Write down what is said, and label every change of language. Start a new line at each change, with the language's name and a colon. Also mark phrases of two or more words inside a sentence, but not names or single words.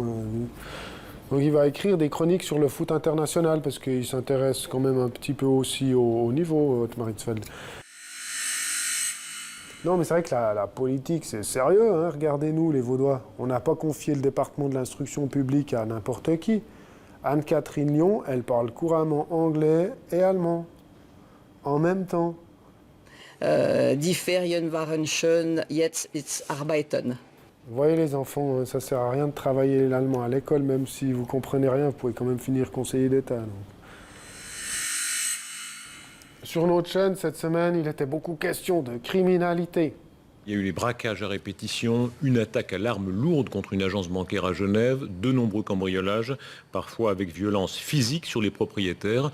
French: Donc il va écrire des chroniques sur le foot international, parce qu'il s'intéresse quand même un petit peu aussi au niveau, Ottmar Hitzfeld. Non, mais c'est vrai que la politique, c'est sérieux, hein. Regardez-nous, les Vaudois. On n'a pas confié le département de l'instruction publique à n'importe qui. Anne-Catherine Lyon, elle parle couramment anglais et allemand, en même temps.
German: Die Ferien waren schön, jetzt ist arbeiten.
French: Vous voyez les enfants, ça sert à rien de travailler l'allemand à l'école, même si vous comprenez rien, vous pouvez quand même finir conseiller d'État. Donc. Sur notre chaîne, cette semaine, il était beaucoup question de criminalité. Il y a eu les braquages à répétition, une attaque à l'arme lourde contre une agence bancaire à Genève, de nombreux cambriolages, parfois avec violence physique sur les propriétaires.